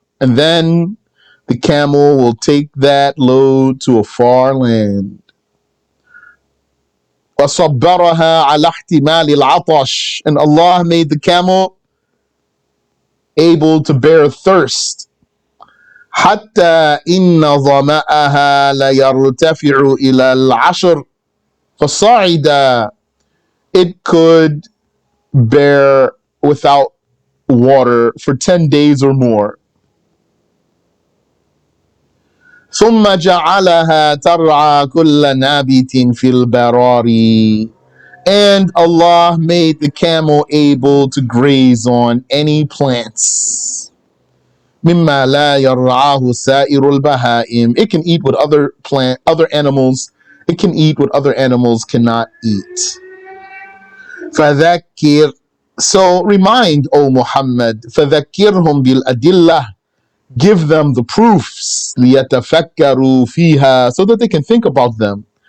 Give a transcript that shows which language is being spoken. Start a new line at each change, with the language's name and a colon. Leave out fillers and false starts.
English: And then the camel will take that load to a far land.
Arabic: وَصَبَّرَهَا عَلَى احْتِمَالِ الْعَطَشِ.
English: And Allah made the camel able to bear thirst.
Arabic: حتى إن ظمأها ليرتفع إلى العشر فصعد.
English: It could bear without water for 10 days or more.
Arabic: ثم جعلها ترعى كل نابت في البراري.
English: And Allah made the camel able to graze on any plants.
Arabic: مما لا يرعاه سائر البهائم.
English: It can eat what other animals. It can eat what other animals cannot eat.
Arabic: فذكر.
English: So remind, O Muhammad,
Arabic: فذكرهم بالأدلة.
English: Give them the proofs
Arabic: ليتفكروا فيها
English: so that they can think about them.